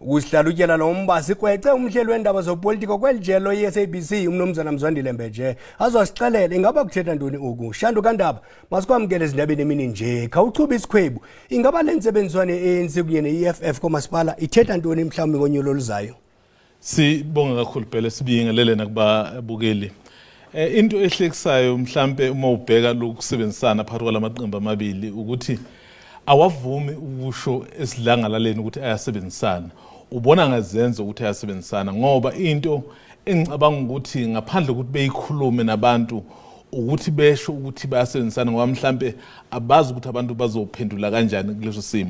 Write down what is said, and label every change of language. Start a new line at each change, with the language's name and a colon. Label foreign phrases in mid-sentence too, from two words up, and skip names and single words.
Xhosa: Ukusihlalutyela lo mba sikwece umhleli wendaba zopolitiko kweli jelo ye-SABC umnumzana Mzwandile Mbeje azosixelela ingaba kuthetha ntoni oku. Shandu kaNdaba masikwamkele ezindabeni emini nje khawuchuba isikhwebu ingaba le ntsebenziswane ye-ANC kunye ne-EFF komasipala ithetha ntoni mhlawumbi ngonyulo oluzayo.
Zulu: Sibonga kakhulu phela sibingelele nakubabukeli. Into ehlekisayo mhlambe uma ubheka lokusebenzisana phakathi kwalamaqembu amabili ukuthi awavumi ukusho esidlangalaleni ukuthi ayasebenzisana. Ubona ngazenzo ukuthi ayasebenzisana ngoba into engicabanga ukuthi ngaphandle ukuthi beyikhulume nabantu ukuthi besho ukuthi bayasebenzisana ngoba mhlambe abazi ukuthi abantu bazophendula kanjani kuleso simo.